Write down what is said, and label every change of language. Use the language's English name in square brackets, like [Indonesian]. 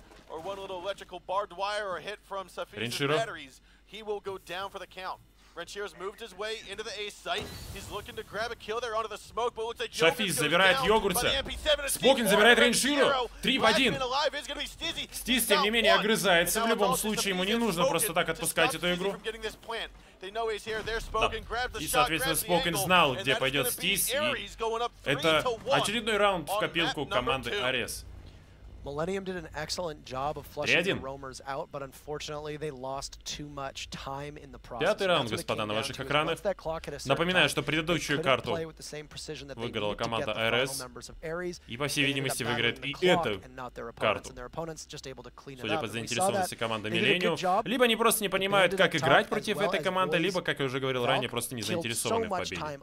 [English] or one little electrical barbed wire or hit from Safiz's batteries, he will go down for the count. Renchiro's moved his way into the A site. He's looking to grab a kill there onto the smoke, but looks like [Russian] Шафиз забирает Йогурта. Спокин забирает Рейнширу. 3 в 1. Стиз, тем не менее, огрызается. В любом случае, ему не нужно просто так отпускать эту игру. Да. И, соответственно, Спокин знал, где пойдет Стиз. И это очередной раунд в копилку команды ARES. [English] Millenium did an excellent job of flushing the roamers out, but unfortunately they lost too much time in the process. [Russian] Пятый раунд, господа, на ваших экранах. Напоминаю, что предыдущую карту выиграла команда ARES, и, по всей видимости, выиграет и эту карту. Судя по заинтересованности команды Millenium, либо они просто не понимают, как играть против этой команды, либо, как я уже говорил ранее, просто не заинтересованы в победе.